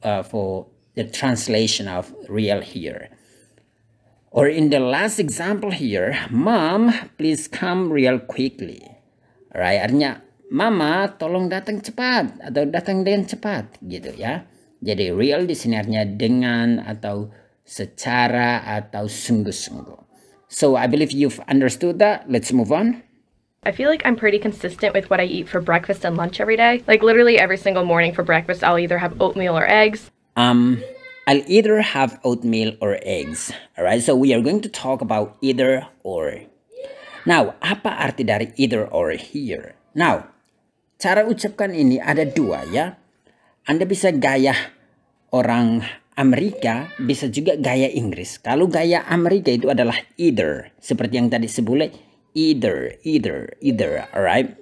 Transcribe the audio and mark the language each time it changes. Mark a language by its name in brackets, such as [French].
[English] For the translation of real here. Or in the last example here, Mom, please come real quickly. [Indonesian] Alright, artinya Mama, tolong datang cepat atau datang dengan cepat, gitu ya. Jadi real di sini artinya dengan atau secara atau sungguh-sungguh. [English] So I believe you've understood that. Let's move on. I feel like I'm pretty consistent with what I eat for breakfast and lunch every day. Like literally every single morning for breakfast, I'll either have oatmeal or eggs. I'll either have oatmeal or eggs. Alright, so we are going to talk about either or. [Indonesian] Now, apa arti dari either or here? Now, cara ucapkan ini ada dua ya. Anda bisa gaya orang Amerika, bisa juga gaya Inggris. Kalau gaya Amerika itu adalah either. Seperti yang tadi sebutnya, either, alright?